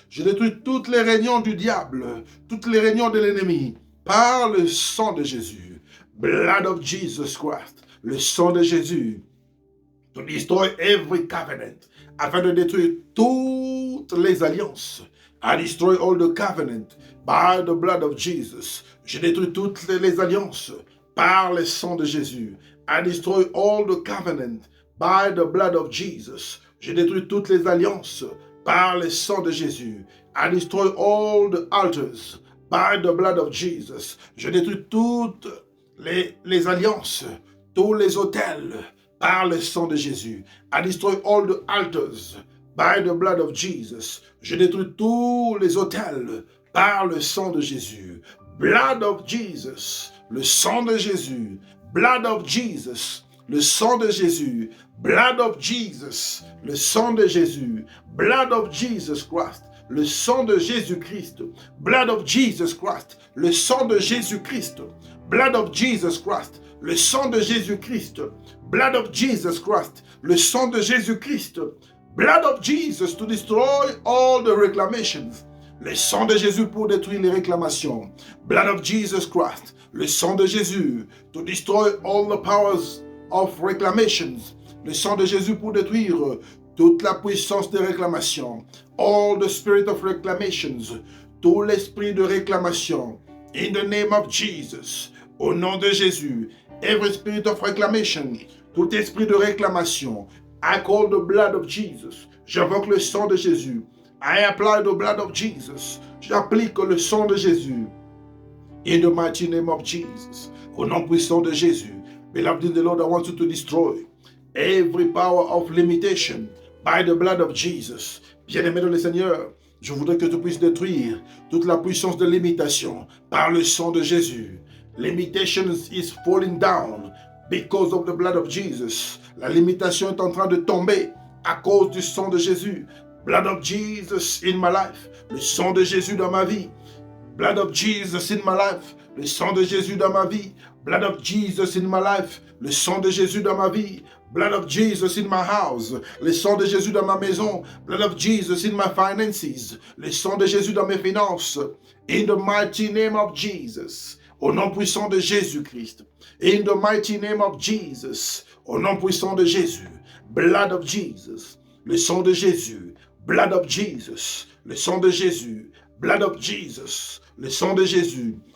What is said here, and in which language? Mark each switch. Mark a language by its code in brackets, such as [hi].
[fr] Je détruis toutes les réunions du diable, toutes les réunions de l'ennemi par le sang de Jésus. [en] Blood of Jesus Christ. [fr] Le sang de Jésus. [en] To destroy every covenant. [fr] Afin de détruire toutes les alliances. [en] I destroy all the covenant by the blood of Jesus. [fr] Je détruis toutes les alliances par le sang de Jésus. [en] I destroy all the covenant by the blood of Jesus. [fr] Je détruis toutes les alliances par le sang de Jésus. [en] I destroy all the altars by the blood of Jesus. [fr] Je détruis toutes les alliances, tous les autels par le sang de Jésus. [en] I destroy all the altars by the blood of Jesus. [fr] Je détruis tous les autels par le sang de Jésus. [en] Blood of Jesus. [fr] Le sang de Jésus. [en] Blood of Jesus. [fr] Le sang de Jésus. [en] Blood of Jesus. [fr] Le sang de Jésus. [en] Blood of Jesus Christ. [fr] Le sang de Jésus-Christ. [en] Blood of Jesus Christ. [fr] Le sang de Jésus-Christ. [en] Blood of Jesus Christ. [fr] Le sang de Jésus-Christ. [en] Blood of Jesus Christ. [fr] Le sang de Jésus-Christ. [en] Blood of Jesus to destroy all the reclamations. [fr] Le sang de Jésus pour détruire les réclamations. [en] Blood of Jesus Christ. [fr] Le sang de Jésus [en] to destroy all the powers of reclamations. [fr] Le sang de Jésus pour détruire toute la puissance de réclamation. [en] All the spirit of reclamations. [fr] Tout l'esprit de réclamation. [en] In the name of Jesus. [fr] Au nom de Jésus. [en] Every spirit of reclamation. [fr] Tout esprit de réclamation. [en] I call the blood of Jesus. [fr] J'invoque le sang de Jésus. [en] I apply the blood of Jesus. [fr] J'applique le sang de Jésus. [en] In the mighty name of Jesus. [fr] Au nom puissant de Jésus. [en] Beloved in the Lord, I want you to destroy every power of limitation by the blood of Jesus. [fr] Bien-aimé dans le Seigneur, je voudrais que tu puisses détruire toute la puissance de limitation par le sang de Jésus. [en] Limitations is falling down Because of the blood of Jesus. [fr] La limitation est en train de tomber à cause du sang de Jésus. [en] Blood of Jesus in my life. [fr] Le sang de Jésus dans ma vie. [en] Blood of Jesus in my life. [fr] Le sang de Jésus dans ma vie. [en] Blood of Jesus in my life. [fr] Le sang de Jésus dans ma vie. [en] Blood of Jesus in my house. [fr] Le sang de Jésus dans ma maison. [en] Blood of Jesus in my finances. [fr] Le sang de Jésus dans mes finances. [en] In the mighty name of Jesus. [fr] Au nom puissant de Jésus-Christ. [en] In the mighty name of Jesus. [fr] Au nom puissant de Jésus. [en] Blood of Jesus. [fr] Le sang de Jésus. [en] Blood of Jesus. [fr] Le sang de Jésus. [en] Blood of Jesus. [fr] Le sang de Jésus.